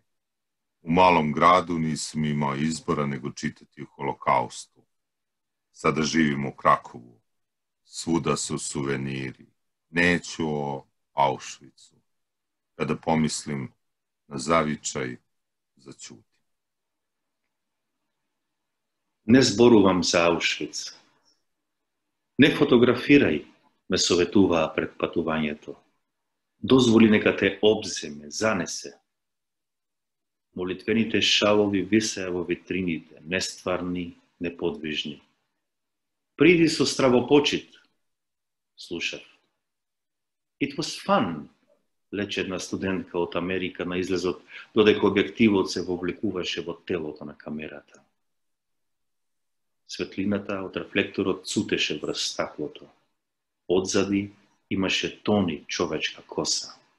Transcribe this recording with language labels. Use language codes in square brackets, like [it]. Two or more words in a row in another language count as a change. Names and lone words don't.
[hr] U malom gradu nisam imao izbora nego čitati o Holokaustu. Sada živim u Krakovu. Svuda su suveniri. Neću o Auschwitzu. Kada pomislim na zavičaj, začutim. [mk] Не зборувам за Аушвиц. Не фотографирај, ме советуваа пред патувањето. Дозволи нека те обземе, занесе. Молитвените шалови висеа во витрините, нестварни, неподвижни. Приди со стравопочит, слушав. [en] It was fun, [mk] лече една студентка од Америка на излезот, додека објективот се вовлекуваше во телото на камерата. Светлината од рефлекторот цутеше врз стаклото. Одзади имаше тони човечка коса.